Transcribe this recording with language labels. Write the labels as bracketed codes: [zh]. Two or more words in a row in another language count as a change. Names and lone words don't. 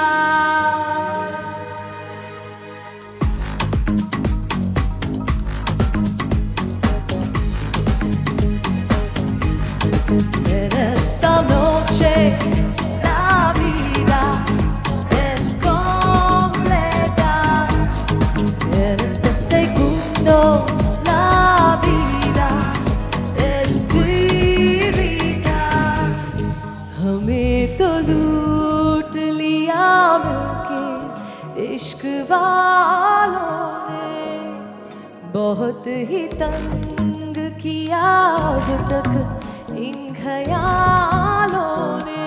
[es] En esta noche la vida es completa. En este segundo la vida es vírica. [hi] हमें तो लूट लिया मिलके इश्क वालों ने, बहुत ही तंग किया अब तक इन ख्यालों ने।